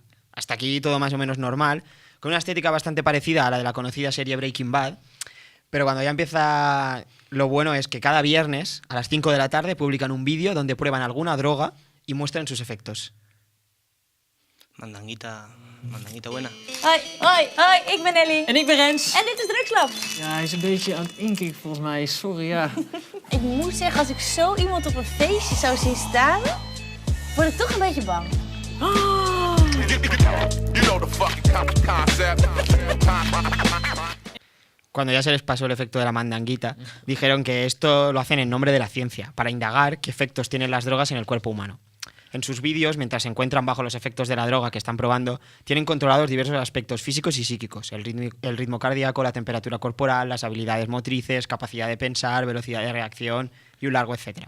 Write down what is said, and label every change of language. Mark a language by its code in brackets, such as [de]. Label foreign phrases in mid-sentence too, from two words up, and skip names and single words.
[es] Hasta aquí todo más o menos normal, con una estética bastante parecida a la de la conocida serie Breaking Bad, pero cuando ya empieza lo bueno es que cada viernes a las 5 de la tarde publican un vídeo donde prueban alguna droga y muestran sus efectos. Mandanguita buena. [nl] Hoi, ik ben Ellie. En ik ben Rens. En dit is Drugslab. Ja, hij is een beetje aan het inkikken volgens mij. Sorry, ja. Ik moet zeggen, als ik zo iemand op een feestje zou zien staan, word ik toch een beetje bang. [es] Cuando ya se les pasó el efecto de la mandanguita, dijeron que esto lo hacen en nombre de la ciencia, para indagar qué efectos tienen las drogas en el cuerpo humano. En sus vídeos, mientras se encuentran bajo los efectos de la droga que están probando, tienen controlados diversos aspectos físicos y psíquicos: el ritmo cardíaco, la temperatura corporal, las habilidades motrices, capacidad de pensar, velocidad de reacción y un largo etcétera.